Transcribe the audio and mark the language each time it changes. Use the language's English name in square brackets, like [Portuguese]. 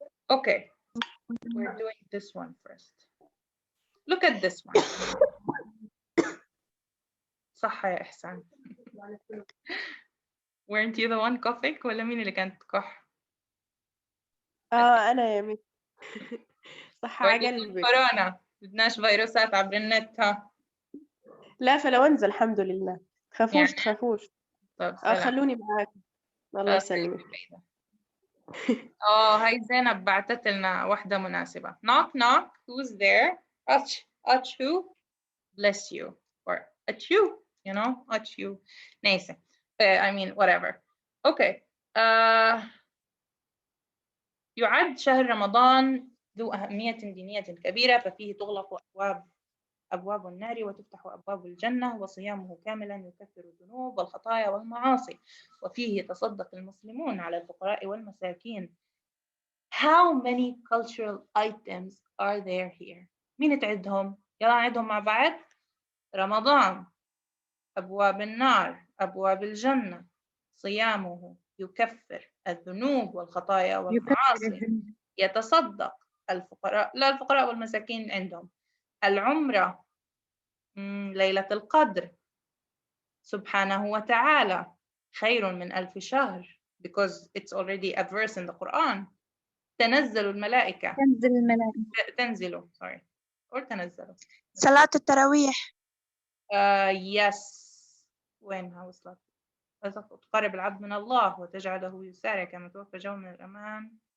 [English] Okay, we're doing this one first. Look at this one. [Arabic] صح يا إحسان. [English] Weren't you the one coughing [Arabic] ولا مين اللي كانت تكح؟ أنا يا مس. صح على ولا قلبي. كورونا، بدناش فيروسات عبر النت ها. لا فلونزا الحمد لله. تخافوش يعني. تخافوش. طب سلام. خلوني معاكم. الله يسلمك. هاي زينب بعتت لنا واحدة مناسبة. [English] Knock knock, who's there? Achu, bless you. Or achu, you know, achu. نيسة. I mean, whatever. Okay. [Arabic] يعد شهر رمضان ذو أهمية دينية كبيرة، ففيه تغلق أبواب النار وتفتح أبواب الجنة، وصيامه كاملا يكفر الذنوب والخطايا والمعاصي، وفيه يتصدق المسلمون على الفقراء والمساكين. [English] How many cultural items are there here? [Arabic] مين تعدهم؟ يلا نعدهم مع بعض. رمضان، أبواب النار، أبواب الجنة، صيامه يكفر الذنوب والخطايا والمعاصي، يتصدق الفقراء، لا الفقراء والمساكين عندهم، العمرة، ليلة القدر، سبحانه وتعالى، خير من 1000 شهر [English] because it's already a verse in the Quran. [Arabic] تنزل الملائكة. تنزل [English] sorry or [Arabic] تنزل. صلاة التراويح. [English] Yes. [Arabic] وين وصلت؟ تقرب العبد من الله وتجعله يسارع كما توفى جو من الأمان.